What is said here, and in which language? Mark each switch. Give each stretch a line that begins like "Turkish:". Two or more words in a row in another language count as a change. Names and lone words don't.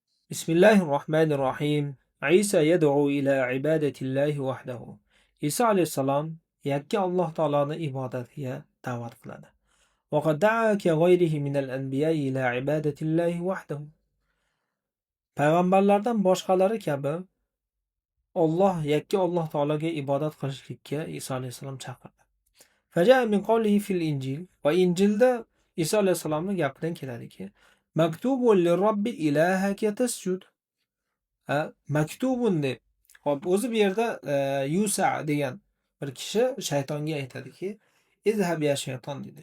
Arabic: بسم الله الرحمن الرحيم. عيسى يدعو إلى عبادة الله وحده.
Uzbek: İsa alayhissalom yakka Alloh taoloni ibodatiga da'vat qiladi.
Arabic: وقد دعا كغيره من الأنبياء إلى عبادة الله وحده.
Uzbek: Payg'ambarlardan boshqalari kabi yakka Alloh taologa ibodat qilishlikka Isa alayhissalom chaqirdi.
Arabic: فجاء من قوله في الإنجيل
Uzbek: va Injilda Isa alayhissalomning gapidan keladiki:
Arabic: "مكتوب للرب إلهك تسجد."
Uzbek: Maktubun deb. Hop, o'zi bu yerda Yusa degan bir kishi shaytonga aytadiki,
Arabic: "اذهب يا شيطان"
Uzbek: dedi.